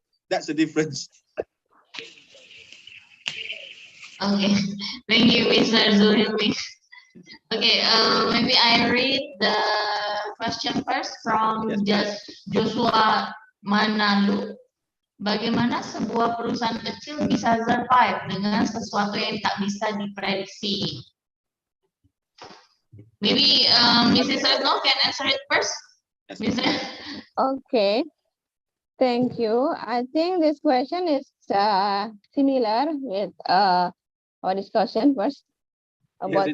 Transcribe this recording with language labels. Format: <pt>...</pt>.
<en>That's the difference. Okay, thank you, Mr. Zulhilmi. Okay, maybe I read the question first from Joshua Manalu.</en> <id>Bagaimana sebuah perusahaan kecil bisa survive dengan sesuatu yang tak bisa diprediksi?</id> <en>Maybe Mrs. Retno can answer it first. Mrs. Okay, thank you. I think this question is similar with our discussion first about</en>